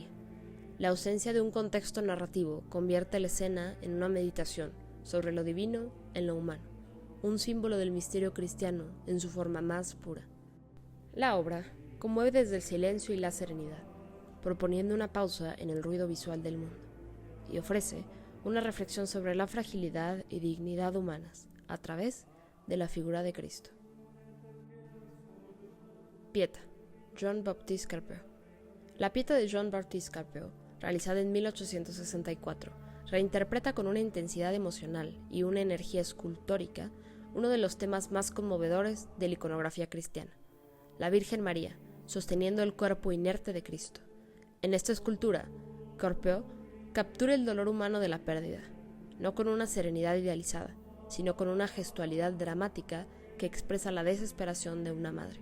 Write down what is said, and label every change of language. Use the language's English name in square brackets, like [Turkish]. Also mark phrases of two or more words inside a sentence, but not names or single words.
[Spanish] La ausencia de un contexto narrativo convierte la escena en una meditación sobre lo divino en lo humano, un símbolo del misterio cristiano en su forma más pura. La obra conmueve desde el silencio y la serenidad, proponiendo una pausa en el ruido visual del mundo, y ofrece una reflexión sobre la fragilidad y dignidad humanas a través de la figura de Cristo. Pieta, Jean-Baptiste Carpeaux. La Pieta de Jean-Baptiste Carpeaux, realizada en 1864, reinterpreta con una intensidad emocional y una energía escultórica uno de los temas más conmovedores de la iconografía cristiana: la Virgen María, sosteniendo el cuerpo inerte de Cristo. En esta escultura, Carpeaux captura el dolor humano de la pérdida, no con una serenidad idealizada, sino con una gestualidad dramática que expresa la desesperación de una madre.